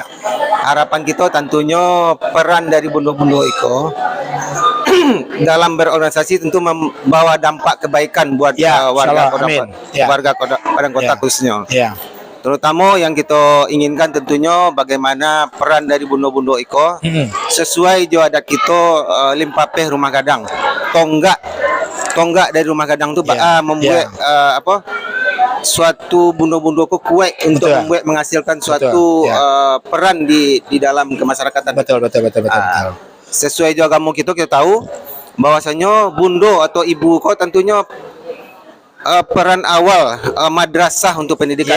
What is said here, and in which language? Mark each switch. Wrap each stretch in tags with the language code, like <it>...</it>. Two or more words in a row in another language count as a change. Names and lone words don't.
<id>Harapan kita tentunya peran dari Bundo-Bundo Iko dalam berorganisasi tentu membawa dampak kebaikan buat Ya, warga</id> <ar>إن شاء الله، آمين. Ya.</ar> <id>warga Padang Kota Ya. khususnya. Ya. Terutama yang kita inginkan tentunya bagaimana peran dari Bundo-Bundo Iko sesuai jo adat kita limpapeh rumah gadang. Tonggak dari rumah gadang itu Ya. membuat suatu bundo-bundo kuat untuk Betul. membuat menghasilkan suatu Betul, ya. peran di dalam kemasyarakatan. Betul. Sesuai juga kamu kita tahu bahwasanya bundo atau ibu kau tentunya peran awal madrasah untuk pendidikan</id>